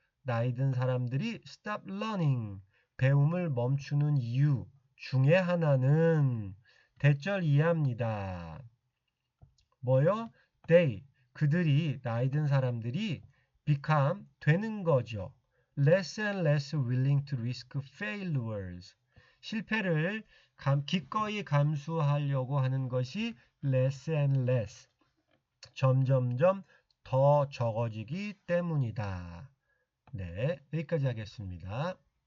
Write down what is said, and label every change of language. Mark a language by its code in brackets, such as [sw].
[ko] 나이 든 사람들이 [en] stop learning, [ko] 배움을 멈추는 이유 중에 하나는 대절 이해합니다. 뭐요? They, 그들이, 나이 든 사람들이 become, 되는 거죠. [en] less and less willing to risk failures. [ko] 실패를 기꺼이 감수하려고 하는 것이 [en] less and less. [ko] 점점점 더 적어지기 때문이다. 네, 여기까지 하겠습니다.